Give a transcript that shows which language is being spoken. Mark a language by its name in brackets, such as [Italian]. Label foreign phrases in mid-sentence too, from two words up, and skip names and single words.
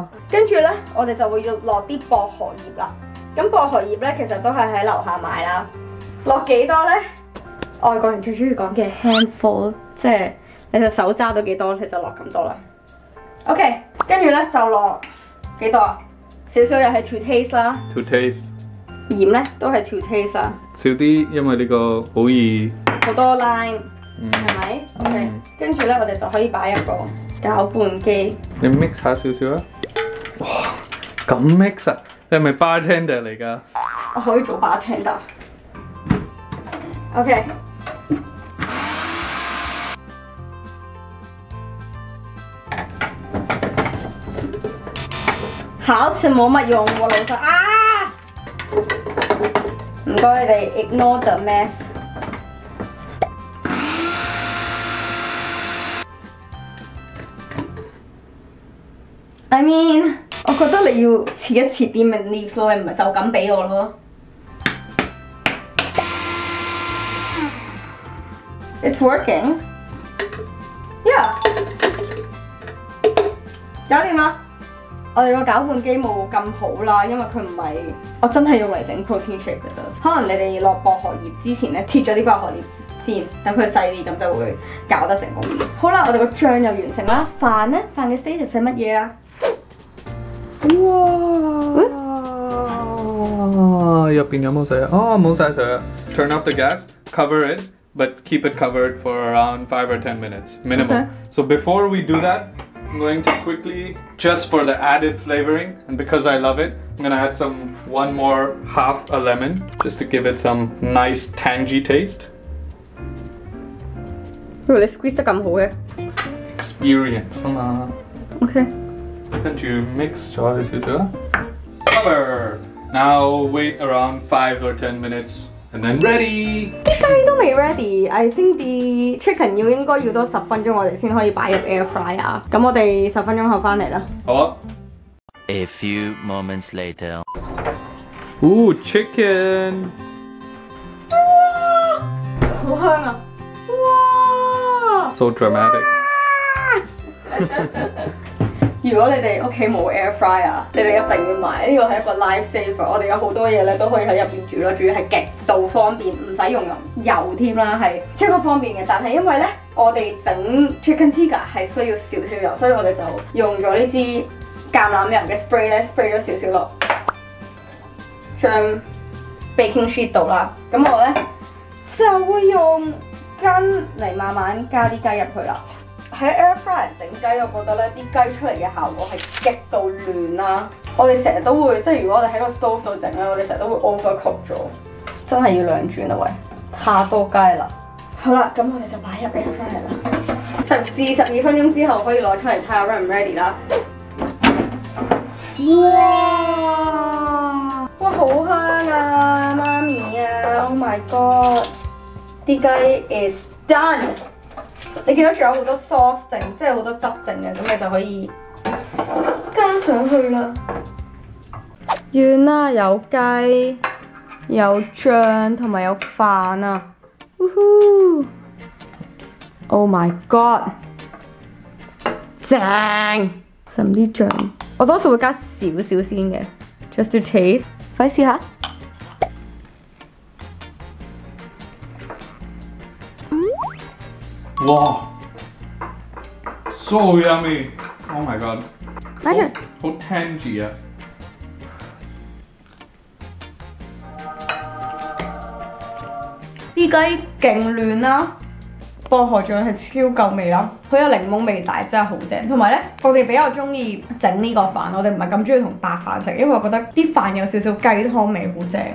[Cantonese] 跟住咧，我哋就會要落啲薄荷葉啦。咁薄荷葉咧，其實都係喺樓下買啦。落幾多咧？外國人最中意講嘅 handful， 即係你隻手揸到幾多，你就落咁多啦。OK， 跟住咧就落幾多啊？少少又係 [English] to taste [Cantonese] 啦。 [English] To taste。 [Cantonese] 鹽咧都係 [English] to taste [Cantonese] 啦。少啲，因為呢個好易。好多 lime， 係咪 ？OK， 跟住咧我哋就可以擺入個攪拌機。你 mix 下少少啊！哇，咁 mix 啊！你係咪 bartender 嚟㗎？我可以做 bartender。OK。好似冇乜用喎，老細啊！唔該你哋 [English] ignore the mess。I mean， [Cantonese] 我覺得你要切一切啲 [English] mint leaves [Cantonese] 咯，你唔係就咁俾我咯。 [English] It's working。Yeah。 [Cantonese] 搞掂啦。 我哋個攪拌機冇咁好啦，因為佢唔係我真係用嚟整 [English] protein shake [Cantonese] 嘅啫。可能你哋落薄荷葉之前咧，切咗啲薄荷葉先，等佢細啲，咁就會攪得成功啲。好啦，我哋個醬又完成啦。飯咧，飯嘅 status 係乜嘢啊？哇！入邊有冇水啊？哦，冇晒水啊。 [English] Turn off the gas, cover it, but keep it covered for around 5 or 10 minutes minimum. Okay. So before we do that. I'm going to quickly, just for the added flavoring, and because I love it, I'm gonna add one more half a lemon, just to give it some nice tangy taste. [Cantonese] Oh, 你 squeeze 得咁好嘅 experience 啊嘛。 OK。跟住 mix 咗少少啦。Cover. [English] Now wait around 5 or 10 minutes. And then ready！ [Cantonese] 啲雞都未 [English] ready，I think [Cantonese] 啲 chicken 應該要多10分鐘，我哋先可以擺入 [English] air fryer。 [Cantonese] 咁我哋10分鐘後翻嚟啦。好啊。 [English] A few moments later。 Ooh, chicken！ [Cantonese] 哇，好香啊！哇 [English] ！So dramatic。 [Cantonese] 如果你哋屋企冇 [English] air fryer， [Cantonese] 你哋一定要買，呢個係一個 [English] life saver。 [Cantonese] 我哋有好多嘢咧都可以喺入邊煮咯，仲要係極度方便，唔使用油添啦，係超級方便嘅。但係因為咧，我哋整 [English] chicken tikka [Cantonese] 係需要少少油，所以我哋就用咗呢支橄欖油嘅 spray 咧 ，spray 咗少少落將 [English] baking sheet [Cantonese] 度啦。咁我咧就會用羹嚟慢慢加啲雞入去啦。喺 [English] air fryer [Cantonese] 整雞，我覺得咧啲雞出嚟嘅效果係極度嫩啦。我哋成日都會，即係如果我哋喺個 stove 度整咧，我哋成日都會 overcook 咗，真係要兩轉啦喂，太多雞啦。好啦，咁我哋就擺入 [English] air fryer [Cantonese] 啦。10至12分鐘之後可以攞出嚟睇下 ready 唔 ready 啦。哇！哇，好香啊，媽咪啊 ！ [English] Oh my god！ [Cantonese] 啲雞 [English] is done。 [Cantonese] 你見到仲有好多 sauce 剩，即係好多汁剩嘅，咁你就可以加上去啦。完啦，有雞、有醬同埋有飯啊！ [English] 呼呼 ！Oh my god！ [Cantonese] 正，滲啲醬。我多數會加少少先嘅 ， [English] just to taste。 [Cantonese] 快試下。 [English] 哇 ，so yummy！Oh my god！ [Cantonese] 等陣，好 tangy 啊！啲雞勁嫩啦，薄荷醬係超夠味啦，佢有檸檬味，但係真係好正。同埋咧，我哋比較中意整呢個飯，我哋唔係咁中意同白飯食，因為我覺得啲飯有少少雞湯味，好正。